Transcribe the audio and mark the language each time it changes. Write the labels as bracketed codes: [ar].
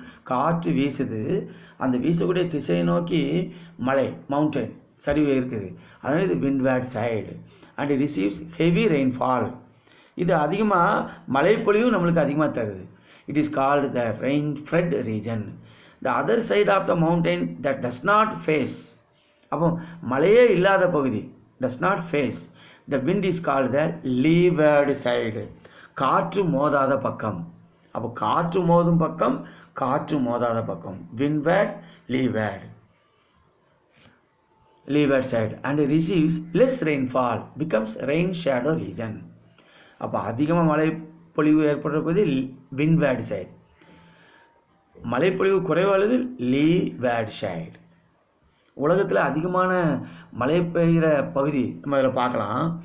[ta] காற்று வீசுது, அந்த வீசக்கூடிய திசை நோக்கி மலை மவுண்டைன் சரிவு இருக்குது. அதனால் இது [en] windward side and it receives heavy rainfall. [ta] இது அதிகமாக மழைப்பொழிவு நம்மளுக்கு அதிகமாக தருது. [en] It is called the rain-fed region. The other side of the mountain that does not face, [ta] அப்போ மழையே இல்லாத பகுதி [en] does not face, the wind is called the leeward side. [ta] காற்று மோதாத பக்கம். அப்போ காற்று மோதும் பக்கம், காற்று மோதாத பக்கம். [en] windward, leeward side and receives less rainfall, becomes rain shadow region. [ta] அப்போ அதிகமாக மழை பொழிவு ஏற்படுற போது windward side, மழைப்பொழிவு குறைவானது leeward side. உலகத்தில் அதிகமான மழை பெய்கிற பகுதி நம்ம அதில் பார்க்கலாம்.